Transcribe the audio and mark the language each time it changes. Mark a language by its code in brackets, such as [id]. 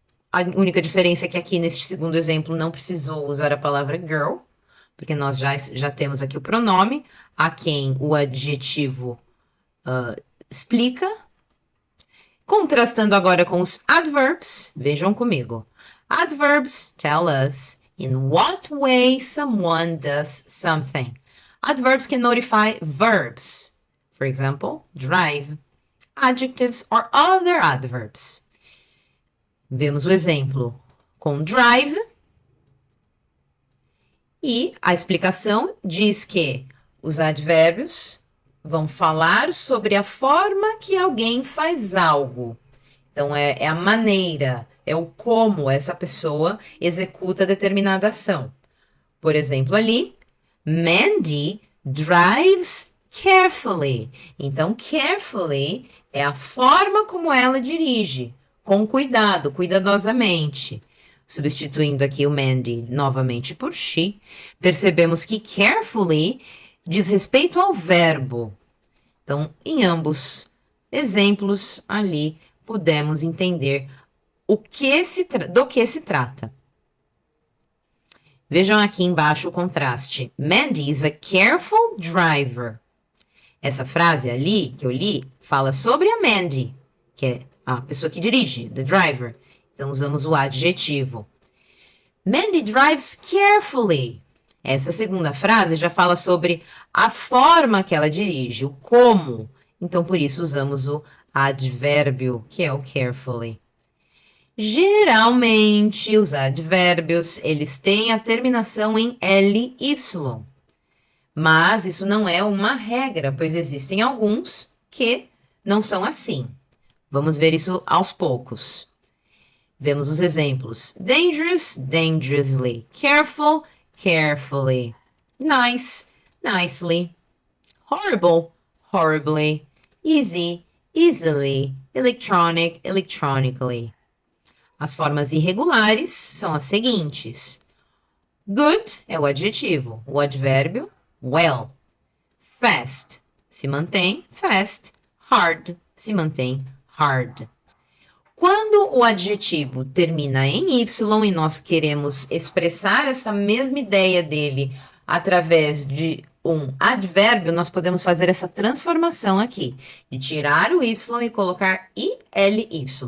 [pt] A única diferença é que aqui neste segundo exemplo não precisou usar a palavra girl, porque nós já temos aqui o pronome, a quem o adjetivo explica. Contrastando agora com os adverbs, vejam comigo. [en] Adverbs tell us in what way someone does something. Adverbs can modify verbs. For example, drive, adjectives or other adverbs. [pt] Vemos o exemplo com drive. E a explicação diz que os advérbios vão falar sobre a forma que alguém faz algo. Então, é a maneira, é o como essa pessoa executa determinada ação. Por exemplo, ali, [en] Mandy drives carefully. [pt] Então, carefully é a forma como ela dirige, com cuidado, cuidadosamente. Substituindo aqui o Mandy novamente por she, percebemos que carefully diz respeito ao verbo. Então, em ambos exemplos ali, podemos entender do que se trata. Vejam aqui embaixo o contraste. [en] Mandy is a careful driver. [pt] Essa frase ali, que eu li, fala sobre a Mandy, que é a pessoa que dirige, the driver. Então, usamos o adjetivo. [en] Mandy drives carefully. [pt] Essa segunda frase já fala sobre a forma que ela dirige, o como. Então, por isso, usamos o advérbio, que é o carefully. Geralmente, os advérbios, eles têm a terminação em ly. Mas isso não é uma regra, pois existem alguns que não são assim. Vamos ver isso aos poucos. Vemos os exemplos. [en] Dangerous, dangerously. Careful, carefully. Nice, nicely. Horrible, horribly. Easy, easily. Electronic, electronically. [pt] As formas irregulares são as seguintes. Good é o adjetivo. O advérbio, well. Fast se mantém fast. Hard se mantém hard. Quando o adjetivo termina em Y e nós queremos expressar essa mesma ideia dele através de um advérbio, nós podemos fazer essa transformação aqui, de tirar o Y e colocar ILY.